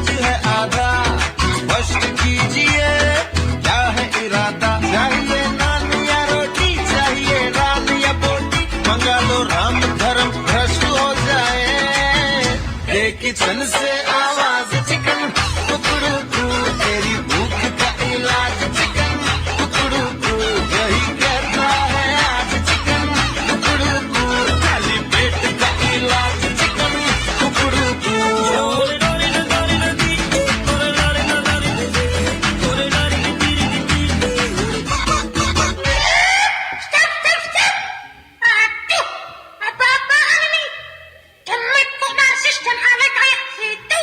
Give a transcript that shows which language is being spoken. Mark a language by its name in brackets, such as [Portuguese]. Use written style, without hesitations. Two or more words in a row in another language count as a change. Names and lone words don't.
[Hindi] है आधा स्पष्ट कीजिए क्या है इरादा चाहिए नान या रोटी चाहिए रान या बोटी मंगा लो राम धर्म भ्रष्ट हो जाए ये किचन से आवाज चिकन कुकड़ू तेरी भूख का इलाज चिकन कुकड़ू यही कहता है आज चिकन कुकड़ू खाली पेट का इलाज चिकन कुकड़ू [Indonesian] Aduh, apa-apaan ini? Demek kok narsis dan aneh kayak gitu?